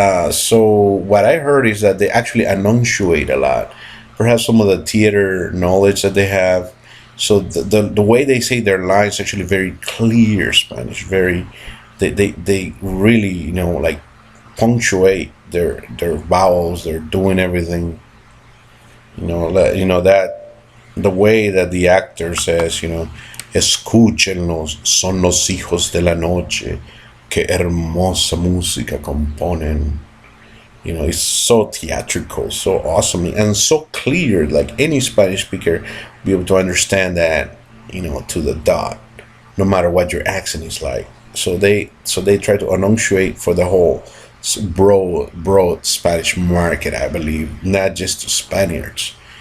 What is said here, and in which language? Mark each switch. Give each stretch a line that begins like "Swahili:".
English: So what I heard is that they actually enunciate a lot, perhaps some of the theater knowledge that they have. So the way they say their lines actually very clear Spanish. Very, they really like punctuate their vowels. They're doing everything. That the way that the actor says,
Spanish: escúchenlos, son los hijos de la noche, que hermosa música componen.
English: It's so theatrical, so awesome, and so clear. Like any Spanish speaker, be able to understand that, to the dot, no matter what your accent is like. So they try to enunciate for the whole broad Spanish market, I believe, not just to Spaniards.